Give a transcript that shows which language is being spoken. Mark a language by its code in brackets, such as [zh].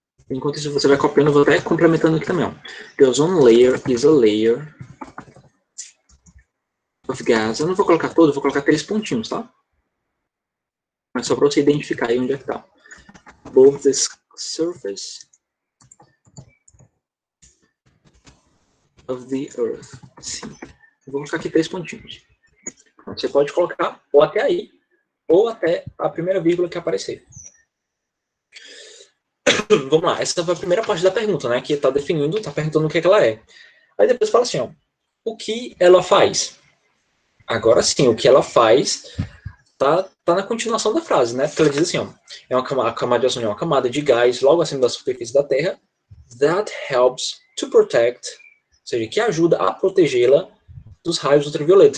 [pt] Enquanto isso, você vai copiando, eu vou até complementando aqui também. Ó. [en] The ozone layer is a layer of gas. [pt] Eu não vou colocar todo, vou colocar 3 pontinhos, tá? Mas só para você identificar aí onde é que tá. [en] Above the surface of the earth. [pt] Sim. Eu vou colocar aqui 3 pontinhos. Você pode colocar ou até aí, ou até a primeira vírgula que aparecer. Vamos lá, essa foi a primeira parte da pergunta, né? Que está definindo, está perguntando o que, é que ela é. Aí depois fala assim, ó, o que ela faz? Agora sim, o que ela faz tá na continuação da frase, né? Porque ela diz assim, ó, a camada de ozônio é uma camada de gás logo acima da superfície da Terra [en] that helps to protect, [pt] ou seja, que ajuda a protegê-la dos raios ultravioletas.